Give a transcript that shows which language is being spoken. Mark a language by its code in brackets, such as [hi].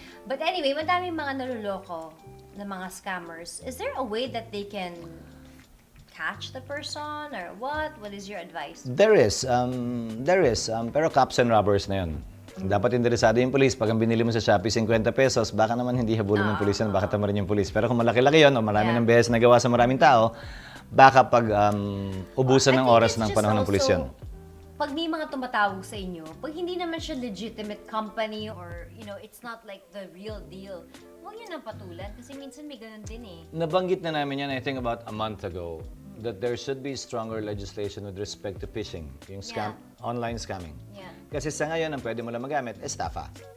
[en] But anyway, [tl] madaming mga naluloko na mga scammers. [en] Is there a way that they can catch the person or what? What is your advice? There is. Pero cops and robbers na yun. [tl] Dapat interesado yung police. Pag ang binili mo sa Shopee, 50 pesos, baka naman hindi habulin ng police yan, baka tamarin yung police. Pero kung malaki-laki yun, o marami ng beses nagawa sa maraming tao, baka pag ubusan ng oras ng panahon ng police yun. Pag may mga tumatawag sa inyo, pag hindi naman siya legitimate company or, [en] it's not like the real deal, [tl] huwag yun ang patulan kasi minsan may ganun din eh. Nabanggit na namin yan, [en] I think about a month ago, that there should be stronger legislation with respect to phishing, yung online scamming. Yeah. [tl] Kasi sa ngayon, ang pwede mo lang magamit, estafa.